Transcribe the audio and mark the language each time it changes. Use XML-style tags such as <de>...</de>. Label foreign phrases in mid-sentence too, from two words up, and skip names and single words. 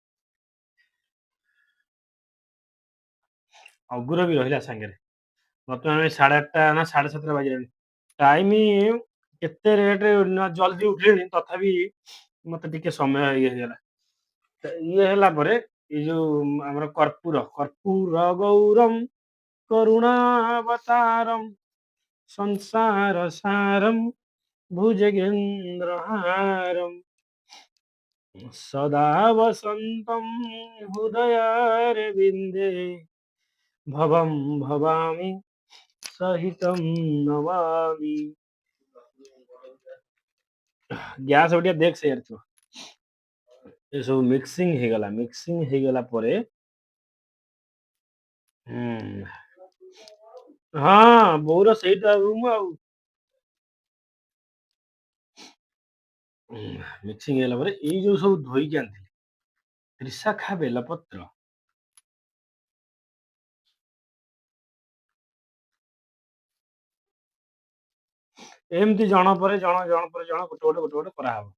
<or>ଅଗୁର ବି ରହିଲା ସାଙ୍ଗରେ ବର୍ତ୍ତମାନ 8:30 ନା 7:30 ବାଜିଲାଣି ଟାଇମ କେତେ ରେଟରେ ଜଲ୍ଦି ଉଠିଲେଣି ତଥାପି ମତେ ଟିକେ ସମୟ ଇଏ ହେଇଗଲା ଇଏ ହେଲା ପରେ ଏଇ ଯୋଉ ଆମର</or> <sa>କର୍ପୂର ଗୌରମ କରୁଣାବତାରମ୍ ସଂସାର ସାରମ୍ ଭୁଜଗେନ୍ଦ୍ର ହାରମ୍ सदा वसन्तं हृदयारविन्दे भवं भवामि सहितं नमामि।</sa> <or>ଗ୍ୟାସ୍ ଟିକେ ଦେଖ ସେ ଥିବ ଏସବୁ ମିକ୍ସିଂ ହେଇଗଲା ପରେ ହଁ ବୋଉର ସେଇଟା ରୁମ୍ ଆଉ ମିକ୍ସିଂ ହେଇଗଲା ପରେ ଏଇ ଯୋଉ ସବୁ ଧୋଇକି ଆଣିଥିଲି ତ୍ରିଶାଖା ବେଲପତ୍ର ଏମିତି ଜଣ ପରେ ଜଣ ଗୋଟେ କରାହବ।</or>